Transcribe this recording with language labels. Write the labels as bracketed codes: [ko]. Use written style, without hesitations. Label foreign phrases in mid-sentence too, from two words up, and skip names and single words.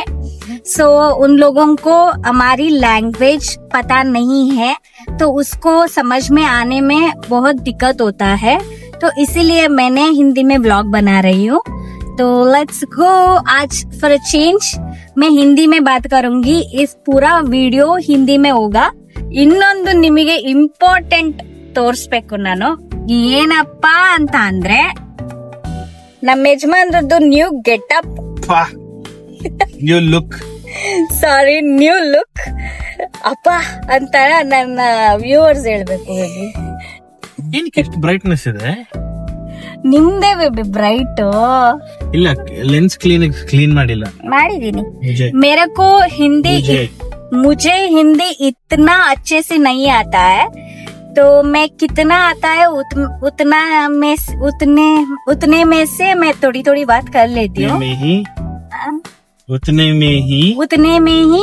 [hi] सो उन लोगों को हमारी लैंग्वेज पता नहीं है, तो उसको समझ में आने में बहुत दिक्कत होता है। तो इसीलिए मैंने हिंदी में व्लॉग बना रही हूँ। [en] तो let's go. [hi] आज [en] for a change [hi] मैं हिंदी में बात करूंगी। इस पूरा ವಿಡಿಯೋ ಹಿಂದಿ में होगा। [kn] ಇನ್ನೊಂದು ನಿಮಗೆ ಇಂಪಾರ್ಟೆಂಟ್ ತೋರಿಸ್ಬೇಕು ನಾನು, ಏನಪ್ಪ ಅಂತ ಅಂದ್ರೆ ನಮ್ಮ ಯಜಮಾನ್ರದ್ದು [en] new getup, new look, [kn] ಸಾರಿ [en] new look [kn] ಅಪ್ಪ ಅಂತ ನನ್ನ ವ್ಯೂವರ್ಸ್ ಹೇಳ್ಬೇಕು. ಏನಕ್ಕೆ ಎಷ್ಟು ಬ್ರೈಟ್ನೆಸ್ ಇದೆ? ನಿಮ್ದೇ [en] baby bright. [kn] ಇಲ್ಲ, [en] lens clean [kn] ಮಾಡಿಲ್ಲ, ಮಾಡಿದೀನಿ। [hi] मुझे मेरे को हिंदी मुझे हिंदी इतना अच्छे से नहीं आता है, तो मैं कितना आता है उतने में से मैं थोड़ी थोड़ी बात कर लेती हूँ। उतने में ही